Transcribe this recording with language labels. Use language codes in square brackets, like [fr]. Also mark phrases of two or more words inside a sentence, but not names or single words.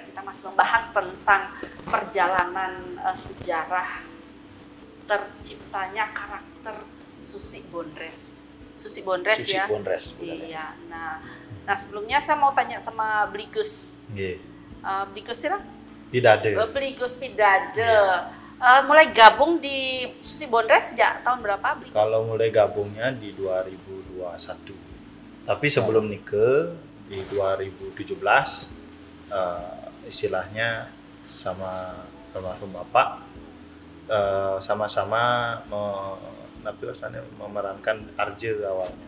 [id] Kita masih membahas tentang perjalanan sejarah terciptanya karakter Susi Bondres. Susi Bondres Susi ya. Bondres. Iya. Nah sebelumnya saya mau tanya sama Bligus. Bligus sih lah. Pidade. Bligus Pidade. Mulai gabung di Susi Bondres sejak tahun berapa, Bligus? Kalau mulai gabungnya di 2021. Tapi sebelum nikah di 2017 istilahnya sama almarhum Bapak sama-sama memerankan Arje awalnya.